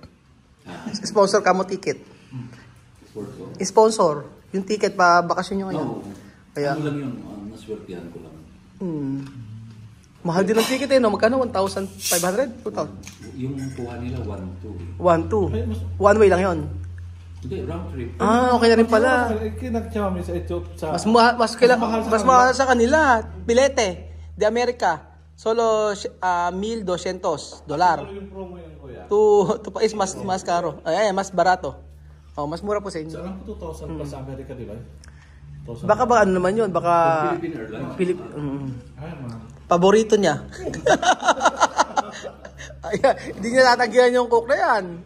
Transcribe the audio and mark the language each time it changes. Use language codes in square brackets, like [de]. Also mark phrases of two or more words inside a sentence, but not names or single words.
[tl] Sponsor ka mo ticket. Sport ko? Sponsor. Yung ticket pa bakasyon nyo ngayon. No. Kaya, Ano lang yun, naswertihan ko lang. mahal din ang ticket eh, no? Magkano? 1,500? 2,000? Yung kuha nila, 1-2. 1,200. One way lang yon. Hindi, round trip. Okay na rin pala. Kinagtsama mo sa ito. Mas mahal sa kanila. Bilete. [es] De America. Solo $1,200. [tl] Ano yung promo yun, kuya? [es] To Pais mas caro. [tl] Ay, [es] mas barato. [tl] Mas mura po sa inyo. So, alam ko 2,000 pa sa Amerika, di ba? Baka ba ano naman yun? Baka Philippine Airlines. Ay, man. paborito niya. Ay, hindi niya tatagyan yung coke na yan.